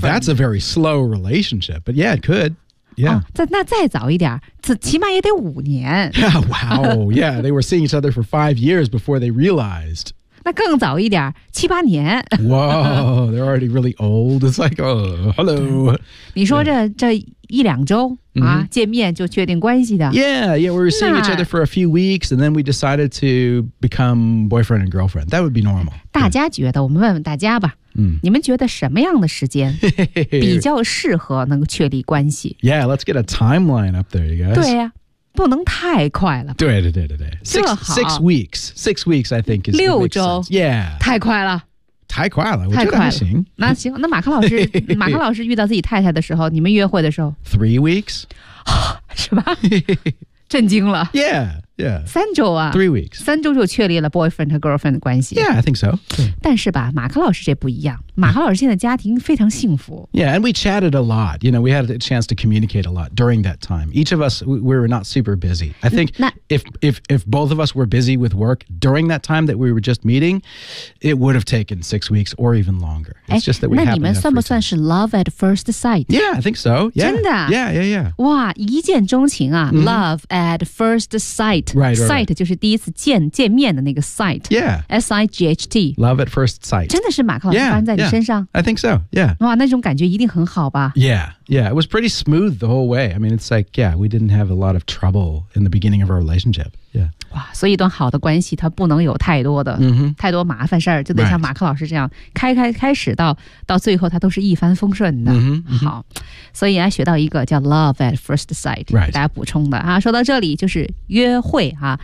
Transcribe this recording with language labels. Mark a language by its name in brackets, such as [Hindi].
[English] Well, that's a very slow relationship, but yeah, it could. Yeah. [Chinese] 那再早一点，这起码也得五年。 [English] Yeah, wow. Yeah, they were seeing each other for 5 years before they realized. [Chinese] 那更早一点，七八年。 [English] Wow, they're already really old. It's like, oh, hello. [Chinese] 你说这一两周啊，见面就确定关系的。 [English] Yeah, we were seeing each other for a few weeks, and then we decided to become boyfriend and girlfriend. That would be normal. [Chinese] 大家觉得，我们问问大家吧。你们觉得什么样的时间比较适合能够确立关系？ [English] Yeah, let's get a timeline up there, you guys. [Chinese] 对呀、啊，不能太快了。对对对对对。 [English] Six weeks, I think, is [Chinese] 六周。 [English] Yeah. [Chinese] 太快了。太快了，我觉得还行。那行，那马克老师，马克老师遇到自己太太的时候，你们约会的时候 [English] ？3 weeks？ [Chinese] 是吧？震惊了。 [English] Yeah. Yeah. 3 weeks 啊 3 weeks. 3 weeks [Chinese] 就确立了 boyfriend 和 girlfriend 的关系。 [English] Yeah, I think so. [Chinese] 但是吧，马克老师这不一样。马克老师现在家庭非常幸福。 [English] Yeah, and we chatted a lot. You know, we had a chance to communicate a lot during that time. Each of us, we were not super busy. I think if both of us were busy with work during that time that we were just meeting, it would have taken 6 weeks or even longer. It's just that we happened to have free time. [Chinese] 那你们算不算是 [English] love at first sight? Yeah, I think so. Yeah. [Chinese] 真的？ [English] Yeah. [Chinese] 哇，一见钟情啊、mm-hmm. ， [English] love at first sight. Right. [Chinese] Sight 就是第一次见面的那个 sight. [English] Yeah. S-I-G-H-T. Love at first sight. [Chinese] 真的是马克老师发生在你身上？ [English] Yeah, I think so. Yeah. [Chinese] 哇，那种感觉一定很好吧？ [English] Yeah. Yeah. It was pretty smooth the whole way. I mean, it's like, yeah, we didn't have a lot of trouble in the beginning of our relationship. Yeah. [Chinese] 哇，所以一段好的关系，它不能有太多的、 [English] mm-hmm. [Chinese] 太多麻烦事儿，就得像马克老师这样、 [English] right. [Chinese] 开始到最后，它都是一帆风顺的。 [English] Mm-hmm. [Chinese] 好，所以还学到一个叫 [English] love at first sight，给、right. [Chinese] 大家补充的啊。说到这里，就是约会啊、